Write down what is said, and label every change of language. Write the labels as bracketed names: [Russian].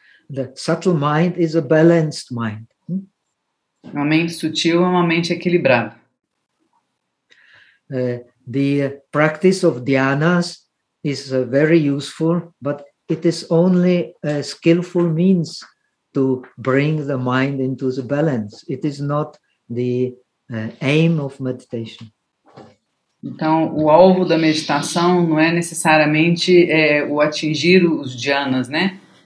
[English] The subtle mind is a balanced mind. [Portuguese] A mente sutil é uma mente equilibrada. [English] The practice of dhyanas is very useful, but it is only a skillful means to bring the mind into the balance. It is not the aim of meditation. [Portuguese] Então, o alvo da meditação não é necessariamente o atingir os dhyanas, né?